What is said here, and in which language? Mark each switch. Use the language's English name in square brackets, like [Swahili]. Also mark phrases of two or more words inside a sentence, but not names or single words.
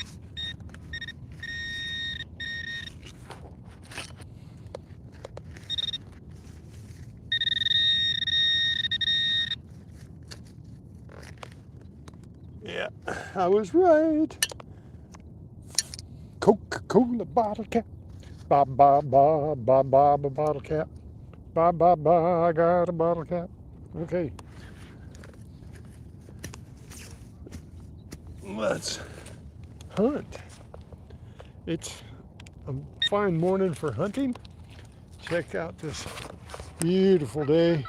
[English] Yeah, I was right. Coca-Cola bottle cap. Ba ba ba ba ba ba bottle cap. Ba ba ba, I got a bottle cap. Okay, let's hunt. It's a fine morning for hunting. Check out this beautiful day.